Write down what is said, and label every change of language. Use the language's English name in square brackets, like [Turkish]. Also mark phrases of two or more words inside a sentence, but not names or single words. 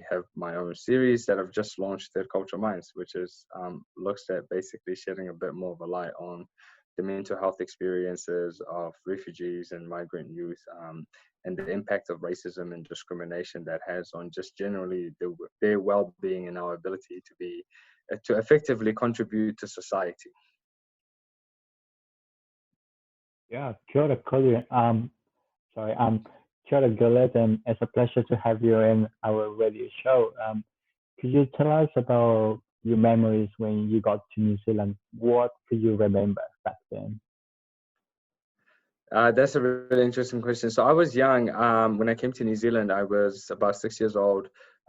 [English] have my own series that I've just launched, Third Culture Minds, which is looks at basically shedding a bit more of a light on the mental health experiences of refugees and migrant youth, and the impact of racism and discrimination that has on just generally their well-being and our ability to effectively contribute to society. Yeah, [Māori] kia ora, Guled. Kia ora, Guled, [English] and it's a pleasure to have you in our radio show. Could you tell us about your memories when you got to New Zealand? What could you remember back then? That's a really interesting question. So I was young. When I came to New Zealand, I was about 6 years old.